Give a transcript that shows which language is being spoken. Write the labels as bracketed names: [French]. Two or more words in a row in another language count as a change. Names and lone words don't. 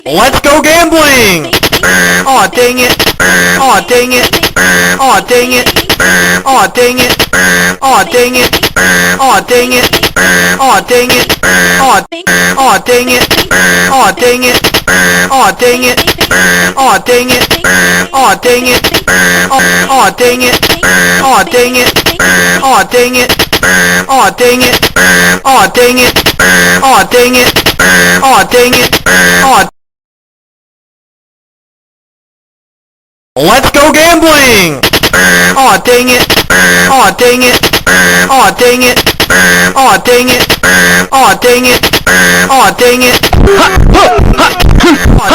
[English] Let's go gambling! Aw, dang it! Aw, dang it! Aw, dang it! Aw, dang it! Aw, dang it! Aw, dang it! Aw, dang it! Aw, dang it! Aw, dang it! Aw, dang it! Aw, dang it! Aw, dang it! Aw, dang it! Aw, dang it! Aw, dang it! Aw, dang it! Aw, dang it! Aw, dang it! Aw, dang it! Aw. Let's go gambling! Aw, dang it! Aw, dang it! Aw, dang it! Aw, dang it! Aw, dang it! Aw, dang it!